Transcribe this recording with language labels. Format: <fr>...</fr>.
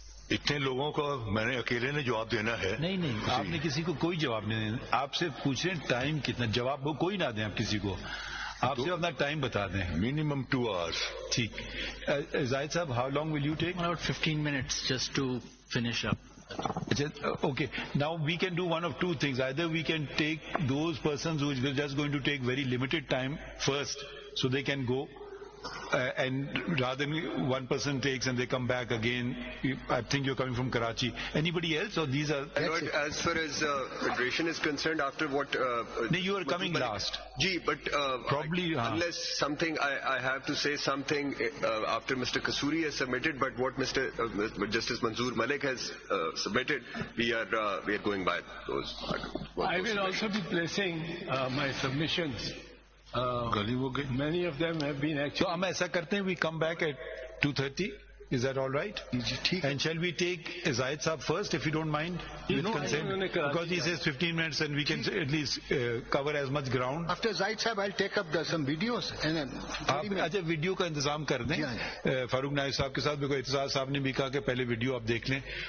<ur>اتنے لوگوں کو میں نے اکیلے نے جواب دینا ہے. نہیں, آپ نے کسی کو کوئی جواب نہیں دینا. آپ سے پوچھ رہے ہیں ٹائم کتنا, جواب کوئی نہ دیں آپ کسی کو, آپ سے اپنا ٹائم بتا دیں.</ur> <en>Minimum 2 hours.</en> <ur>ٹھیک.</ur> <en>Zahid Sahab, how long will you take? About 15 minutes just to finish up. Okay, now we can do one of two things. Either we can take those persons who are just going to take very limited time first, so they can go, and rather than one person takes and they come back again. I think you're coming from Karachi. Anybody else, or these are? As far as federation is concerned, after what? No, you are coming last. Gee, but probably unless something, I have to say something after Mr. Kasuri has submitted. But what Justice Manzoor Malik has submitted, we are going by those. I will also be placing my submissions. Many of them have been actually. So</en> <ur>hum aisa karte hain,</ur> <en>we come back at 2:30. Is that all right? And shall we take Zahid Saab first, if you don't mind, with consent? Because he says 15 minutes and we can at least cover as much ground. After Zahid Saab, I'll take up some videos.</en> <ur>آپ اچھا video کا انتظام کر دیں. فاروق نائب صاحب کے ساتھ بھی اعتزاز صاحب نے بھی کہا کہ پہلے ویڈیو آپ دیکھ لیں.</ur>